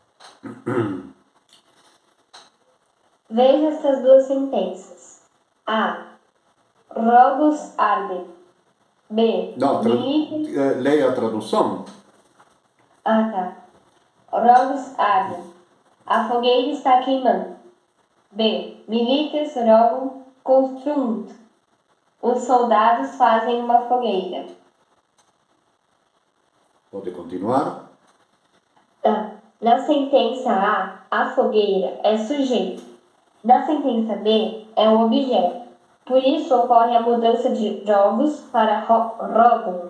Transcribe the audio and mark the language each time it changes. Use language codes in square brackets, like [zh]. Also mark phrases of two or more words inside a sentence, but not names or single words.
[pt] Veja estas duas sentenças. A. Robos ardem. B. Não, Milites... leia a tradução. tá. Robos ardem. A fogueira está queimando. B. [la] Milites robum construunt. [pt] Os soldados fazem uma fogueira. Pode continuar. Na sentença A fogueira é sujeito. Na sentença B, é um objeto. Por isso ocorre a mudança de robos para robum.